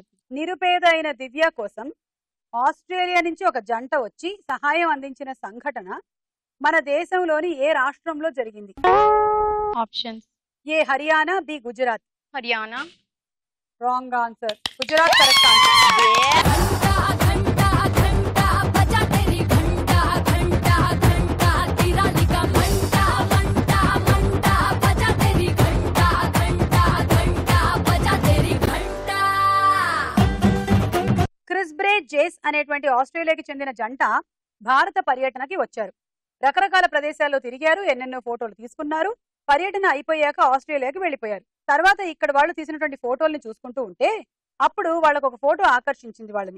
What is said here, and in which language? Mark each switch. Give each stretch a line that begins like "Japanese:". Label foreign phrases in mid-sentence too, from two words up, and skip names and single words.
Telugu: నిరుపేద అయిన దివ్య కోసం ఆస్ట్రేలియా నుంచి ఒక జంట వచ్చి సహాయం అందించిన సంఘటన మన దేశంలోని ఏ రాష్ట్రంలో జరిగింది? ఆప్షన్స్. ఏ హర్యానా, బి గుజరాత్. హర్యానా.
English: wrong answer.
Telugu: గుజరాత్
English: correct answer.
Hindi: घंटा घंटा बजा तेरी घंटा घंटा घंटा तिराली का घंटा घंटा घंटा बजा तेरी घंटा घंटा घंटा बजा तेरी घंटा.
Telugu: క్రిస్ బ్రే జేస్ అనేటువంటి ఆస్ట్రేలియాకి చెందిన జంట భారత పర్యటనకి వచ్చారు. రకరకాల ప్రదేశాల్లో తిరిగారు, ఎన్నెన్నో ఫోటోలు తీసుకున్నారు. పర్యటన అయిపోయాక ఆస్ట్రేలియాకి వెళ్ళిపోయారు. తర్వాత ఇక్కడ వాళ్ళు తీసినటువంటి ఫోటోల్ని చూసుకుంటూ ఉంటే అప్పుడు వాళ్ళకు ఒక ఫోటో ఆకర్షించింది వాళ్ళని.